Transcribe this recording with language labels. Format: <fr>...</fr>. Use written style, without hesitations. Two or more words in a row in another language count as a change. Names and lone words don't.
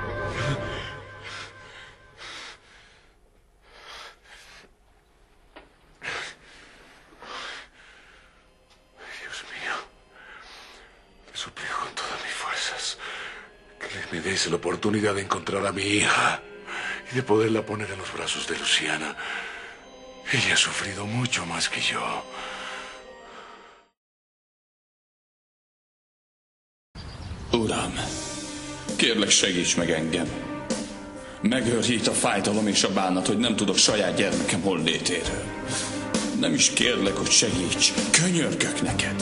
<es>Te suplico con todas mis fuerzas que me des la oportunidad de encontrar a mi hija y de poderla poner en los brazos de Luciana. Ella ha sufrido mucho más que yo.</es> <hu>Uram, kérlek, segíts meg engem. Megőrít a fájdalom és a bánat, hogy nem tudok saját gyermekem hollétéről. Nem is kérlek, hogy segíts, könyörgök neked.</hu>